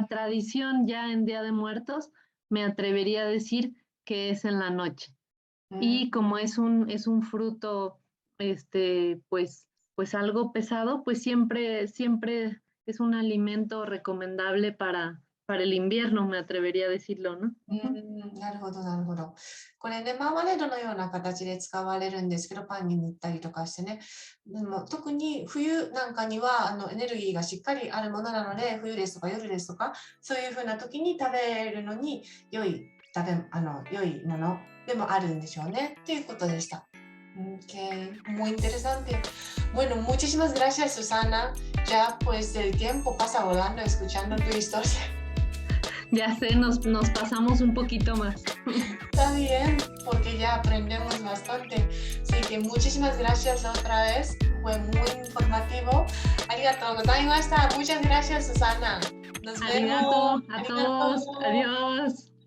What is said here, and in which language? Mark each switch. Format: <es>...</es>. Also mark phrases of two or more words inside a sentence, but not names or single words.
<es>la tradición ya en Día de Muertos, me atrevería a decir que es en la noche. mm. Y como es un fruto, pues algo pesado, pues siempre es un alimento recomendable para el invierno, me atrevería a decirlo, ¿no?</es> <ja>なるほど、なるほど。これね、マーマレードのような形で使われるんですけど、パンに塗ったりとかしてね。でも特に冬なんかにはエネルギーがしっかりあるものなので、冬ですとか夜ですとか、そういう風な時に食べるのに良い良いものでもあるんでしょうね。っていうことでした。</ja> <es>Ok, muy interesante. Bueno, muchísimas gracias, Susana. Ya pues el tiempo pasa volando escuchando tu historia. Ya sé, nos pasamos un poquito más. Está bien, porque ya aprendemos bastante. Así que muchísimas gracias otra vez. Fue muy informativo.</es> <ja>ありがとうございました.</ja> <es>Muchas gracias, Susana. Nos Arigato vemos. a todos. Arigatou. Adiós.</es>